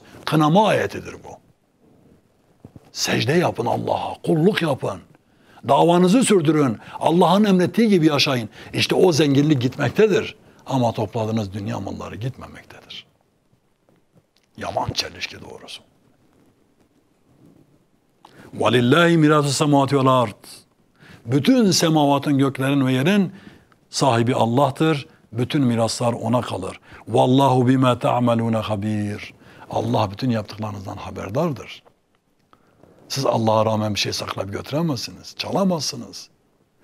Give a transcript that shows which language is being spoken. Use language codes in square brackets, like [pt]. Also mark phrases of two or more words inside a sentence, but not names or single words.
[tr] Kınama ayetidir bu. Secde yapın Allah'a, kulluk yapın. Davanızı sürdürün. Allah'ın emrettiği gibi yaşayın. İşte o zenginlik gitmektedir. Ama topladığınız dünya malları gitmemektedir. Yaman çelişki doğrusu. [ar] وَلِلَّهِ مِرَاثُ السَّمَاوَاتِ وَالْاَرْضِ. [tr] Bütün semavatın, göklerin ve yerin sahibi Allah'tır. Bütün miraslar ona kalır. [ar] والله بما تعملون خبير. [tr] Allah bütün yaptıklarınızdan haberdardır. Siz Allah'a rağmen bir şey saklayıp götüremezsiniz.